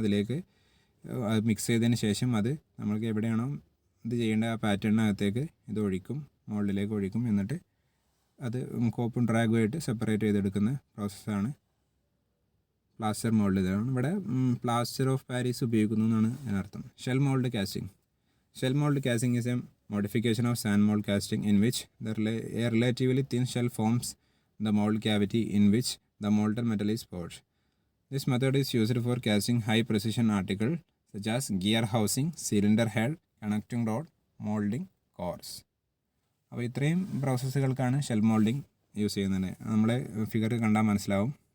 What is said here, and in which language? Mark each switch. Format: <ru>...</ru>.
<ml>അതിലേക്ക് മിക്സ് ചെയ്തതിന് ശേഷം അത് നമ്മൾക്ക് എവിടെയാണോ ഇത് ചെയ്യേണ്ട ആ പാറ്റേണിനകത്തേക്ക് ഇത് ഒഴിക്കും, മോൾഡിലേക്ക് ഒഴിക്കും. എന്നിട്ട് അത് കോപ്പും ഡ്രാഗുമായിട്ട് സെപ്പറേറ്റ് ചെയ്തെടുക്കുന്ന പ്രോസസ്സാണ് പ്ലാസ്റ്റർ മോൾഡ്. ഇതാണ് ഇവിടെ പ്ലാസ്റ്റർ ഓഫ് പാരീസ് ഉപയോഗിക്കുന്നു എന്നാണ് അതിനർത്ഥം. Shell mould casting.</ml> <en>Shell mould casting is a modification of sand mold casting in which a relatively thin shell forms the mold cavity in which the molten metal is poured. This method is used for casting high precision articles such as gear housing, cylinder head, connecting rod, molding cores.</en> <ml>അപ്പോൾ ഇത്രയും പ്രോസസ്സുകൾക്കാണ് shell moulding use ചെയ്യുന്നത്. നമ്മളെ figure കണ്ടാൽ മനസ്സിലാവും.</ml>